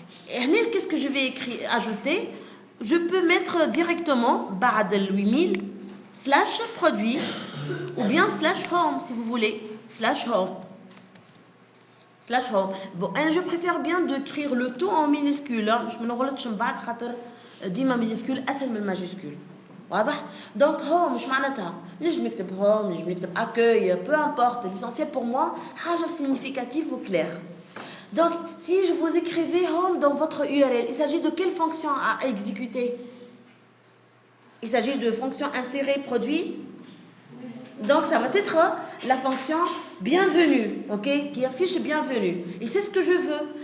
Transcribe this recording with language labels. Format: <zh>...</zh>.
<fr>Et qu'est-ce que je vais ajouter? Je peux mettre directement بعد 8000 slash produit ou bien slash home si vous voulez. Slash home. Slash home. Bon, je préfère bien d'écrire le tout en minuscule. Je ne</fr> <ar>غلطش من بعد خاطر ديما minuscule أسهل من الماجيسكول. واضح؟ Donc home مش معناتها نجم نكتب home نجم نكتب accueil</ar> <fr>peu importe. L'essentiel pour moi حاجة significative ou claire. Donc si je vous écrivais home dans votre URL, il s'agit de quelle fonction à exécuter? Il s'agit de fonction insérer produit. Donc ça va être la fonction bienvenue, ok, qui affiche bienvenue. Et c'est ce que je veux.</fr>